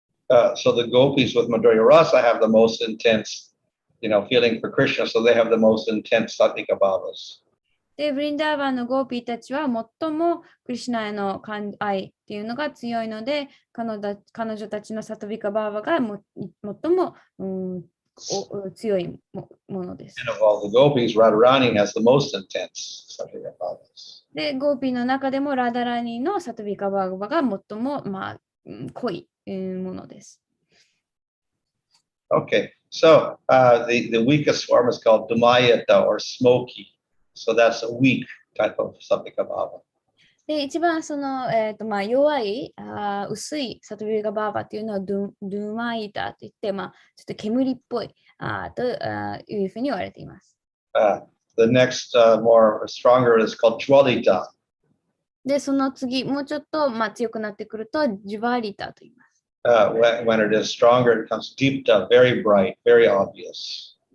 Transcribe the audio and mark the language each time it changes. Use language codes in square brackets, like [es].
[en] So the gopis with Madhurya Rasa have the most intense, feeling for Krishna, so they have the most intense Sattvika Bhavas. [ja] で、ブリンダーバンのゴーピーたちは最もクリシュナへの愛っていうのが強いので、彼女たちのサトビカバーバが最も、強いものです。 [en] And of all the gopis, Radharani has the most intense Sattvika Bhavas. [ja] で、ゴーピーの中でもラダラニのサトビカバーバが最も、濃いものです。 [en] Okay, so the weakest form is called Dumayata or smoky. So that's a weak type of Sattvika Bhava. [ja] で、一番その、弱い薄いサトビカバーバっていうのはドゥマイタといって、ちょっと煙っぽいというふうに言われています。 [en] The next more stronger is called Jwalita. [ja] で、その次、もうちょっと強くなってくると、ジュバリタと言います。 [en] When it is stronger, it becomes deepta, very bright, very obvious.